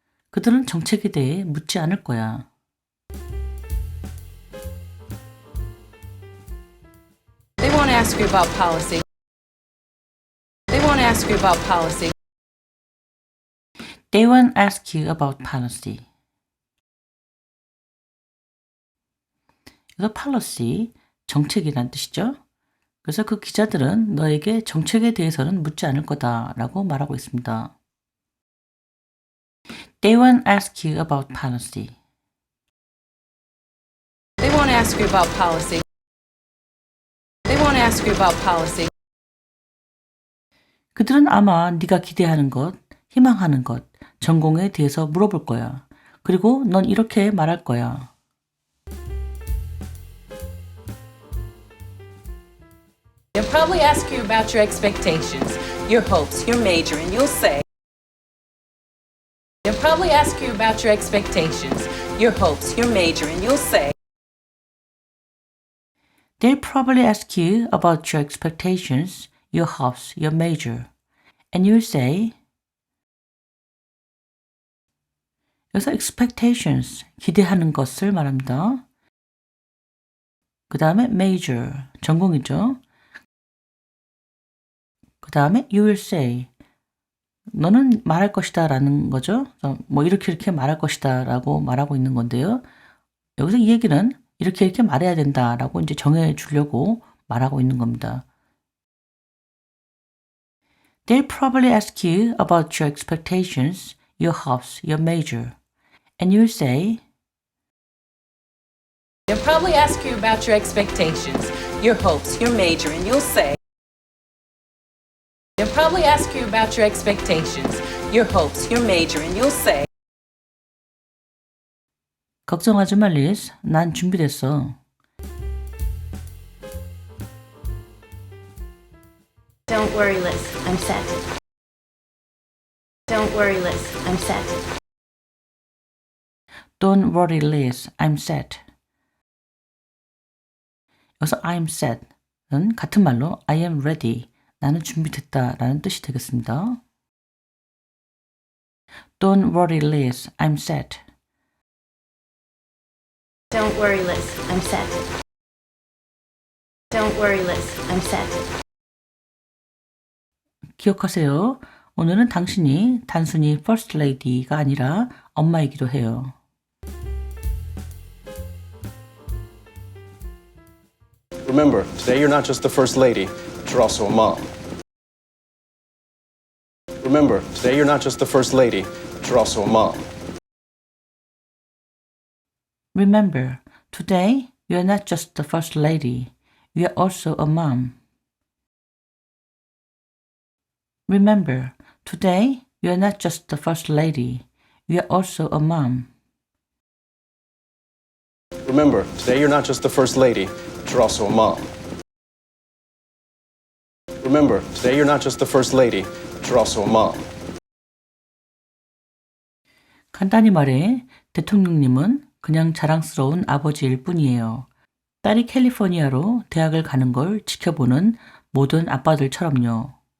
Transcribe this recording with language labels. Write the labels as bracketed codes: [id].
[ko] 그들은 정책에 대해 묻지 않을 거야. [en] they won't ask you about policy. They won't ask you about policy. They won't ask you about policy. [ko] 이거 policy, 정책이란 뜻이죠. 그래서 그 기자들은 너에게 정책에 대해서는 묻지 않을 거다라고 말하고 있습니다. [en] They won't ask you about policy. They won't ask you about policy. They won't ask you about policy. [ko] 그들은 아마 네가 기대하는 것, 희망하는 것, 전공에 대해서 물어볼 거야. 그리고 넌 이렇게 말할 거야. [en] They'll probably ask you about your expectations, your hopes, your major, and you'll say, They'll probably ask you about your expectations, your hopes, your major, and you'll say, They'll probably ask you about your expectations, your hopes, your major. And you'll say, [ko] 여기서 expectations, 기대하는 것을 말합니다. 그 다음에 major, 전공이죠. 그 다음에 [en] you will say, [ko] 너는 말할 것이다 라는 거죠. 뭐 이렇게 말할 것이다 라고 말하고 있는 건데요. 여기서 이 얘기는 이렇게 말해야 된다 라고 이제 정해 주려고 말하고 있는 겁니다. [en] They'll probably ask you about your expectations, your hopes, your major. And you'll say, They'll probably ask you about your expectations, your hopes, your major, and you'll say, They'll probably ask you about your expectations, your hopes, your major, and you'll say, [ko] 걱정하지 마, 리즈. 난 준비됐어. [en] Don't worry, Liz. I'm set. Don't worry, Liz. I'm set. Don't worry, Liz. I'm set. [ko] 여기서 [en] I'm set은 [ko] 같은 말로 [en] I am ready. [ko] 나는 준비됐다 라는 뜻이 되겠습니다. [en] Don't worry, Liz. I'm set. Don't worry, Liz. I'm set. Don't worry, Liz. I'm set. [ko] 기억하세요. 오늘은 당신이 단순히 First Lady가 아니라 엄마이기도 해요. [en] Remember, today you're not just the first lady, but you're also a mom. Remember, today you're not just the first lady, but you're also a mom. Remember, today you're not just the First Lady, you're also a mom. Remember, today you're not just the First Lady, you're also a mom. Remember, today you're not just the first lady, but you're also a mom. Remember, today you're not just the first lady, but you're also a mom. [ko] 간단히 말해, 대통령님은 그냥 자랑스러운 아버지일 뿐이에요. 딸이 캘리포니아로 대학을 가는 걸 지켜보는 모든 아빠들처럼요.